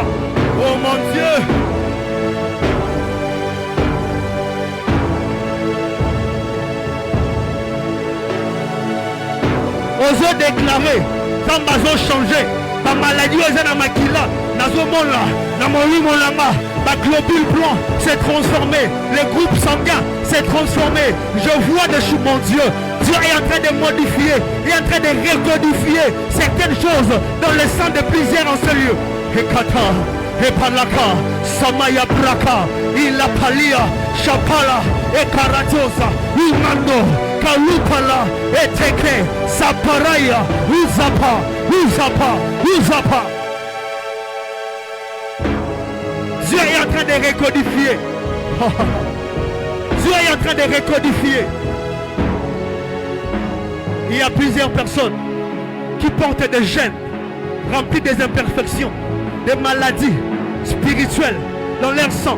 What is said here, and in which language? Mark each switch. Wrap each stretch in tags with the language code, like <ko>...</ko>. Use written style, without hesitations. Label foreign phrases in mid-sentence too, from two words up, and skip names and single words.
<fr>Oh mon Dieu,</fr> <ln>ozo déclarer nzambe azo changer bamaladi oyo eza na makila nazomona na molimo nanga</ln> <fr>globule blanc s'est transformé,</fr> <ln>le groupe sanguin s'est transformé.</ln> <fr>Je vois dessus mon Dieu. Dieu est en train de modifier, il est en train de recodifier certaines choses dans le sang de plusieurs en ce lieu. Hekata, Hepalaka, Samaya Braka, Ilapalia, Chapala, Ekaratosa, Umando, Kalupala, Eteke, Saparaya, Uzapa. Dieu est en train de recodifier. Dieu est en train de recodifier. Il y a plusieurs personnes qui portent des gènes remplis des imperfections, des maladies spirituelles dans leur sang.</fr>